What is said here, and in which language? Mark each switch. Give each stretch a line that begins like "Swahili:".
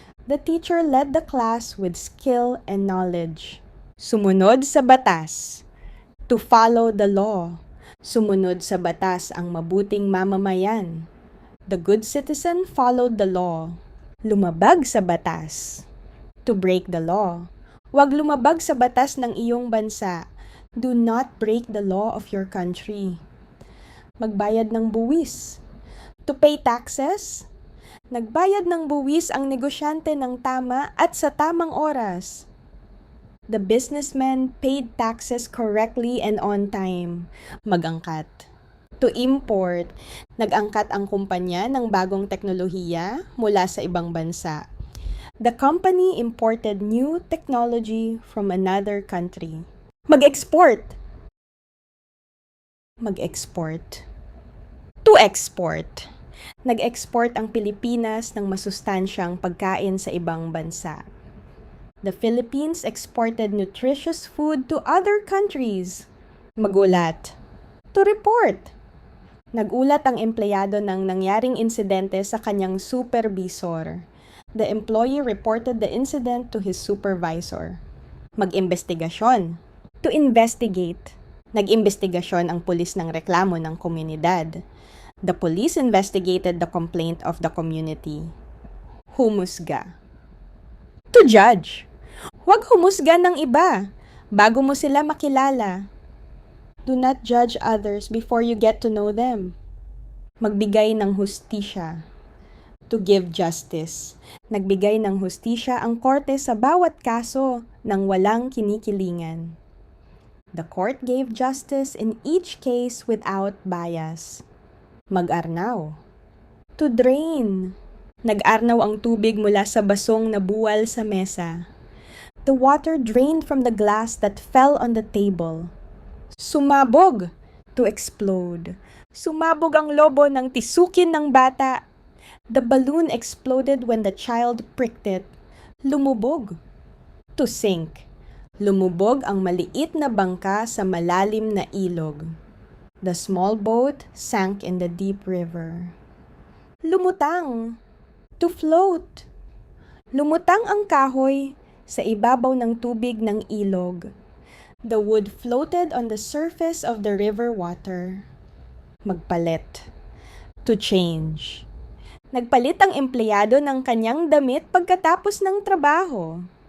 English: The teacher led the class with skill and knowledge.
Filipino: Sumunod sa batas.
English: To follow the law.
Filipino: Sumunod sa batas ang mabuting mamamayan.
English: The good citizen followed the law.
Filipino: Lumabag sa batas.
English: To break the law.
Filipino: Huwag lumabag sa batas ng iyong bansa.
English: Do not break the law of your country.
Filipino: Magbayad ng buwis.
English: To pay taxes.
Filipino: Nagbayad ng buwis ang negosyante ng tama at sa tamang oras.
English: The businessman paid taxes correctly and on time. Mag-angkat. To import.
Filipino: Nag-angkat ang kumpanya ng bagong teknolohiya mula sa ibang bansa.
English: The company imported new technology from another country.
Filipino: Mag-export.
English: Mag-export. To export.
Filipino: Nag-export ang Pilipinas ng masustansyang pagkain sa ibang bansa.
English: The Philippines exported nutritious food to other countries. Magulat. To report.
Filipino: Nagulat ang empleyado ng nangyaring insidente sa kanyang supervisor.
English: The employee reported the incident to his supervisor. Mag-imbestigasyon. To investigate.
Filipino: Nag-imbestigasyon ang pulis ng reklamo ng komunidad.
English: The police investigated the complaint of the community. Humusga. To judge.
Filipino: Huwag humusga ng iba bago mo sila makilala.
English: Do not judge others before you get to know them.
Filipino: Magbigay ng hustisya.
English: To give justice.
Filipino: Nagbigay ng hustisya ang korte sa bawat kaso nang walang kinikilingan.
English: The court gave justice in each case without bias. Mag-arnaw. To drain.
Filipino: Nag-arnaw ang tubig mula sa basong na buwal sa mesa.
English: The water drained from the glass that fell on the table. Sumabog. To explode.
Filipino: Sumabog ang lobo ng tisukin ng bata.
English: The balloon exploded when the child pricked it. Lumubog. To sink.
Filipino: Lumubog ang maliit na bangka sa malalim na ilog.
English: The small boat sank in the deep river. Lumutang. To float.
Filipino: Lumutang ang kahoy sa ibabaw ng tubig ng ilog.
English: The wood floated on the surface of the river water. Magpalit. To change.
Filipino: Nagpalit ang empleyado ng kanyang damit pagkatapos ng trabaho.